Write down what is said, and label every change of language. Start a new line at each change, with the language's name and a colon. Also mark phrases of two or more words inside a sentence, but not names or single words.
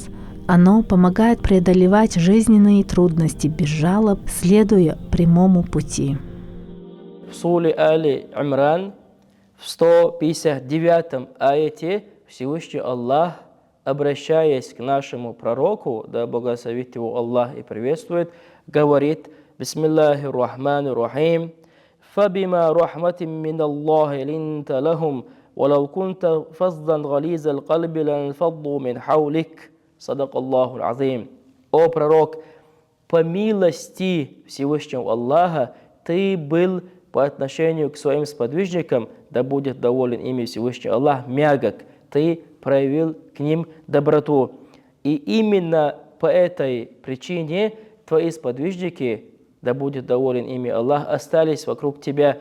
Russian: Оно помогает преодолевать жизненные трудности без жалоб, следуя прямому пути. В суре Али-Имран в 159 аяте Всевышний Аллах, обращаясь к нашему пророку, да благословит его Аллах и приветствует, говорит:
Arabic: «بسم الله الرحمن الرحيم فبما رحمة من الله لنت لهم ولو كنت فظا غليظ القلب لانفضوا من حولك». صدق الله العظيم.
Russian: О пророк, по милости Всевышнего Аллаха ты был по отношению к своим сподвижникам, да будет доволен ими Всевышний Аллах, мягок. Ты проявил к ним доброту. И именно по этой причине твои сподвижники, да будет доволен ими Аллах, остались вокруг тебя.